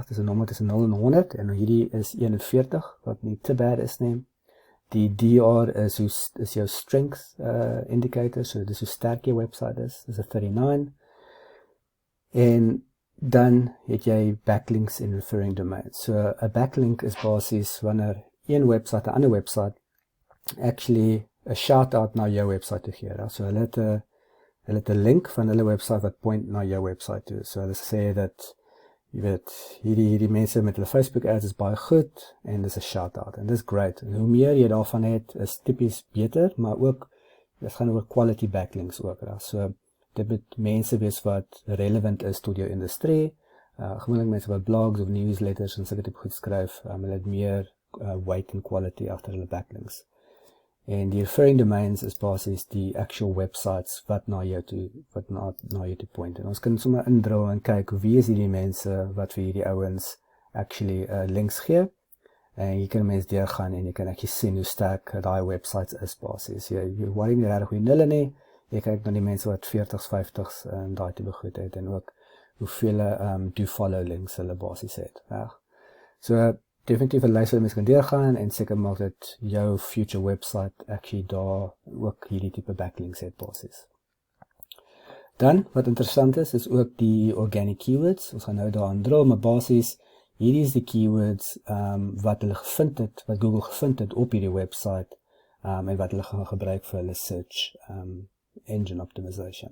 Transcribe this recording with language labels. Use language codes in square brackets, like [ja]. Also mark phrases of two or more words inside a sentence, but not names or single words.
[af] Dis 'n nommer tussen 0 en 100, en hierdie is 41, wat nie te bad is nie. Die DR is jou [en] strength indicator, [af] so dis hoe sterk jou website is, dis 'n 39. En dan het jy backlinks en [en] referring domains. [af] So 'n backlink is basies wanneer een website 'n ander website actually 'n shout-out na jou website toe gee. So hulle het 'n link van hulle website wat point na jou website toe. So hulle sê dat, jy weet, hierdie mense met hulle Facebook ads is baie goed, en dis 'n shout-out, en dis great. En hoe meer jy daarvan het, is tipies beter, maar ook, dit gaan oor [en] quality backlinks [af] ook, reg. So, dit moet mense wees wat relevant is tot jou industrie, gewoonlik mense wat blogs of newsletters en sulke tipe goed skryf, hulle het meer [en] weight and quality [af] agter hulle backlinks. En die [en] referring domains [af] is basies die [en] actual websites [af] wat na jou toe point. En ons kan sommer indrul en kyk wie is hierdie mense wat vir hierdie ouens [en] actually links [af] gee. En jy kan mense deurgaan en jy kan actually sien hoe sterk daai websites is basies. Jy worry nie regtig hoe hulle nie. Jy kyk na die mense wat 40s, 50s en daai tipe goed het, en ook hoeveel [en] do follow links [af] hulle basies het. Ja. So definitief 'n lys wat mens kan deurgaan, en seker maak dat jou [en] future website actually [af] daar ook hierdie tipe backlinks het basies. Dan, wat interessant is ook die [en] organic keywords. [af] Ons gaan nou daaraan drill, maar basies, hierdie is die keywords wat hulle gevind het, wat Google gevind het op hierdie website, en wat hulle gaan gebruik vir hulle [en] search engine optimization.